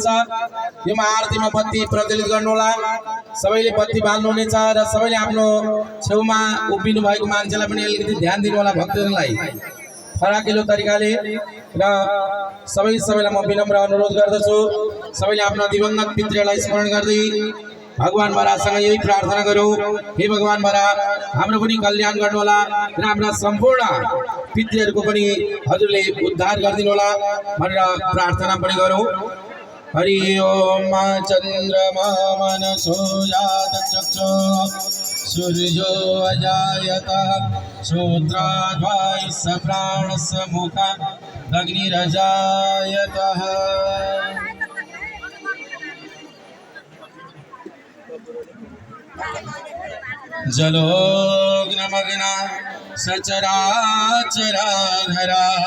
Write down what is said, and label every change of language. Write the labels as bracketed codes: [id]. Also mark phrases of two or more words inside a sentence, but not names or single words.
[ne] यो महाआरतीमा बत्ती प्रज्वलित गर्नु होला सबैले बत्ती बाल्नु हुनेछ र सबैले आफ्नो छेउमा उभिनु भएको मान्छेलाई पनि अलिकति ध्यान दिनु होला भक्तजनलाई फराकिलो तरिकाले र सबैलाई म विनम्र अनुरोध गर्दछु सबैले आफ्ना दिवंगत पितृलाई स्मरण गर्दै भगवान बरासँग यही प्रार्थना गरौँ हे भगवान बरा हाम्रो पनि कल्याण गर्नु होला र हाम्रा सम्पूर्ण पितृहरूको पनि हजुरले उद्धार गरिदिनु होला भनेर प्रार्थना पनि गरौँ। [sa] हरि ओम चन्द्रमा मनसो जात चक्षु सूर्यो अजायत श्रोत्राद्वाय स प्राणस मुखा अग्निरजायतः जलोग्नमग्ना सचराचराधरा